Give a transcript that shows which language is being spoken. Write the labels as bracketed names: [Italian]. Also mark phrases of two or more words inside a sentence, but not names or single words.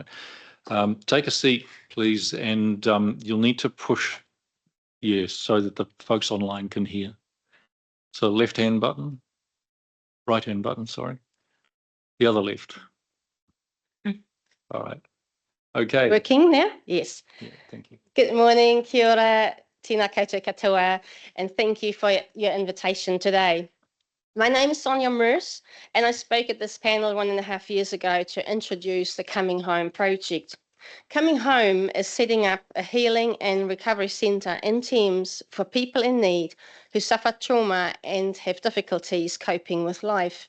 [English] Take a seat, please, and you'll need to push yes so that the folks online can hear. So left-hand button, right-hand button, sorry. The other left. All right. Okay. Working now? Yes. Yeah, thank you. Good morning, [Māori] kia ora, tēnā koutou katoa, [English] and thank you for your invitation today. My name is Sonia Merce, and I spoke at this panel 1.5 years ago to introduce the Coming Home project. Coming Home is setting up a healing and recovery centre in Thames for people in need who suffer trauma and have difficulties coping with life.